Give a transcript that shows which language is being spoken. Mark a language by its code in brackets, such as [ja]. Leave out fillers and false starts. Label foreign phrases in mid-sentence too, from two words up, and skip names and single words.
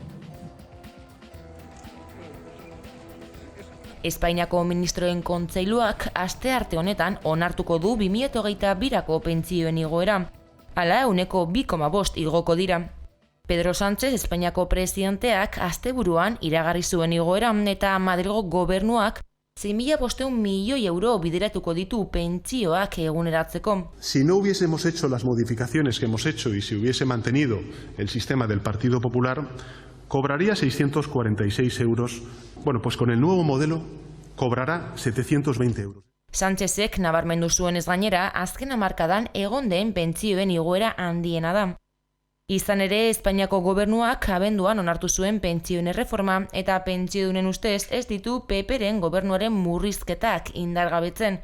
[eu] Espainiako ministroen kontseiluak astearte honetan onartuko du 2022ko pentsioen igoera. Hala, 2,5% igoko dira. Pedro Sánchez, Espainiako presidenteak, asteburuan iragarri zuen igoera eta Madrilgo gobernuak 6.500 milioi euro bideratuko ditu pentsioak eguneratzeko. [es] Si no hubiésemos hecho las modificaciones que hemos hecho y si hubiese mantenido el sistema del Partido Popular, cobraría 646 euros. Bueno, pues con el nuevo modelo cobrará 720 euros. [eu] Sánchezek nabarmendu zuenez gainera, azken hamarkadan egon den pentsioen igoera handiena da. Izan ere, Espainiako gobernuak abenduan onartu zuen pentsioen erreforma eta pentsiodunen ustez ez ditu PP-ren gobernuaren murrizketak indargabetzen.